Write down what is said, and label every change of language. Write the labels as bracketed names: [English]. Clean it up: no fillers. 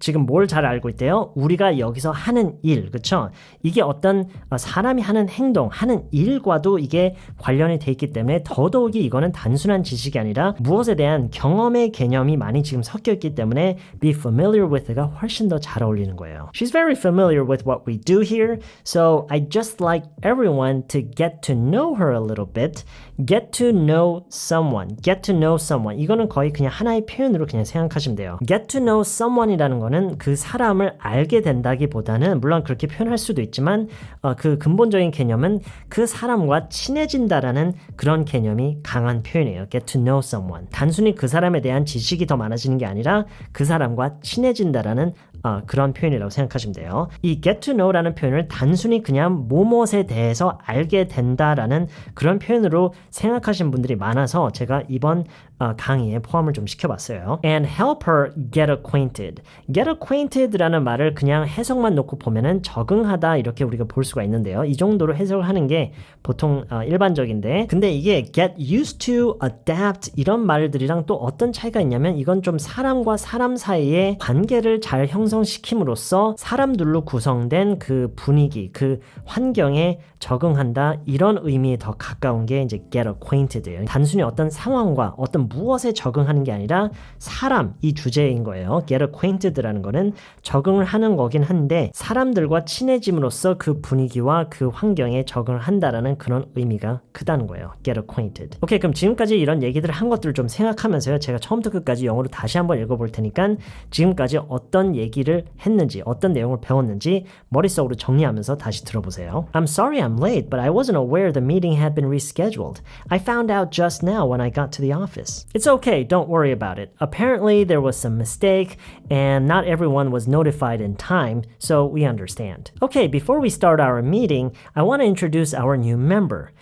[Korean] 지금 뭘 잘 알고 있대요? 우리가 여기서 하는 일, 그쵸? 이게 어떤 사람이 하는 행동, 하는 일과도 이게 관련이 돼 있기 때문에 더더욱이 이거는 단순한 지식이 아니라 무엇에 대한 경험의 개념이 많이 지금 섞여 있기 때문에 be familiar with가 훨씬 더 잘 어울리는 거예요. [English] She's very familiar with what we do here, so I just like everyone to get to know her a little bit. Get to know someone. Get to know someone. [Korean] 이거는 거의 그냥 하나의 표현으로 그냥 생각하시면 돼요. [English] Get to know someone [Korean] 이라는 거는 그 사람을 알게 된다기보다는 물론 그렇게 표현할 수도 있지만 그 근본적인 개념은 그 사람과 친해진다라는 그런 개념이 강한 표현이에요. [English] Get to know someone. [Korean] 단순히 그 사람에 대한 지식이 더 많아지는 게 아니라 그 사람과 친해진다라는 그런 표현이라고 생각하시면 돼요. 이 get to know라는 표현을 단순히 그냥 무엇에 대해서 알게 된다라는 그런 표현으로 생각하시는 분들이 많아서 제가 이번 강의에 포함을 좀 시켜봤어요. [English] And help her get acquainted. [Korean] Get acquainted라는 말을 그냥 해석만 놓고 보면은 적응하다 이렇게 우리가 볼 수가 있는데요. 이 정도로 해석을 하는 게 보통 일반적인데 근데 이게 get used to, adapt 이런 말들이랑 또 어떤 차이가 있냐면 이건 좀 사람과 사람 사이의 관계를 잘 형성시킴으로써 사람들로 구성된 그 분위기, 그 환경에 적응한다 이런 의미에 더 가까운 게 이제 get acquainted예요. 단순히 어떤 상황과 어떤 무엇에 적응하는 게 아니라 사람 이 주제인 거예요. get acquainted라는 거는 적응을 하는 거긴 한데 사람들과 친해짐으로써 그 분위기와 그 환경에 적응을 한다라는 그런 의미가 크다는 거예요. [English] get acquainted. [Korean] 오케이, 그럼 지금까지 이런 얘기들을 한 것들을 좀 생각하면서요. 제가 처음부터 끝까지 영어로 다시 한번 읽어볼 테니까 지금까지 어떤 얘기를 했는지 어떤 내용을 배웠는지 머릿속으로 정리하면서 다시 들어보세요. [English] I'm sorry I'm late, but I wasn't aware the meeting had been rescheduled. I found out just now when I got to the office. It's okay, don't worry about it. Apparently there was some mistake and not everyone was notified in time, so we understand. Okay, before we start our meeting, I want to introduce our new member.